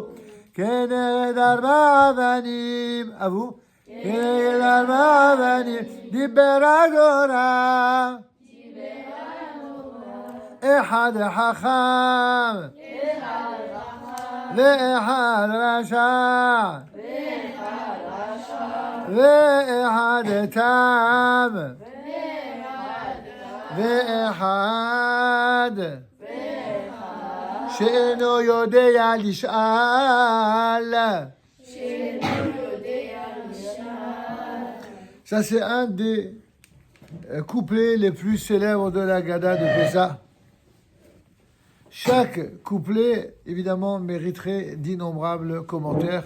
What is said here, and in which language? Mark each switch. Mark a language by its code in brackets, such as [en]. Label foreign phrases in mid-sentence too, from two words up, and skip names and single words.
[he] כנגד ארבע אבנים, אבו, כנגד ארבע אבנים, דיבר התורה, אחד חכם, ואחד רשע, ואחד תם, ואחד שאינו יודע לשאל. [fr] Ça, c'est un des couplets les plus célèbres de la Gada de Pessah. Chaque couplet, évidemment, mériterait d'innombrables commentaires.